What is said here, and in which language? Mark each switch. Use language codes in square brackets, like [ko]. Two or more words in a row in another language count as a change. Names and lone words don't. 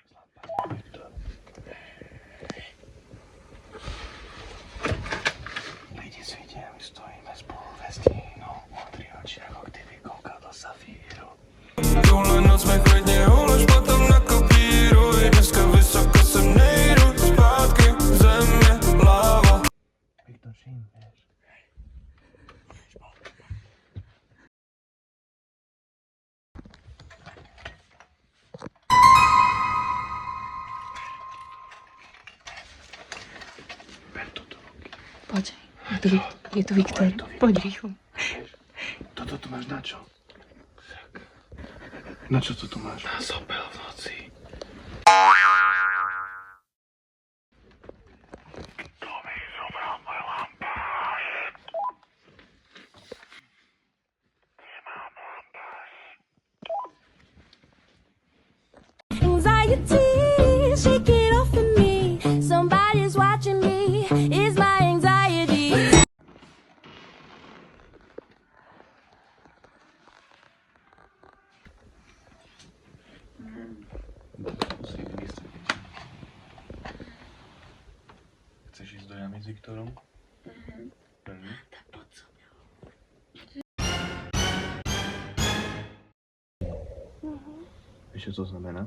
[cs] Lidi svítí a my stojíme spolu ve stínu. Modrý oči jako kdyby koukal do safíru. Tuhle noc jsme klidně ulož potom nakopíruj. Dneska vysoko sem nejdu, zpátky země, láva. [sk] Viktor, čím, vieš? Ber to do ruky. Poď, je tu Viktor. Poď rýchlo. Toto tu máš na čo? Na čo to tu máš? Na zobel v noci. To mi zobral môj lampáš. Nemám lampáš. [en] Anxiety, shake it off of me. Somebody's watching me. Is my anxiety. [sk] Musí vymyslieť niečo. Chceš ísť do jamy s Viktorom? Prvý? Vieš, čo to znamená?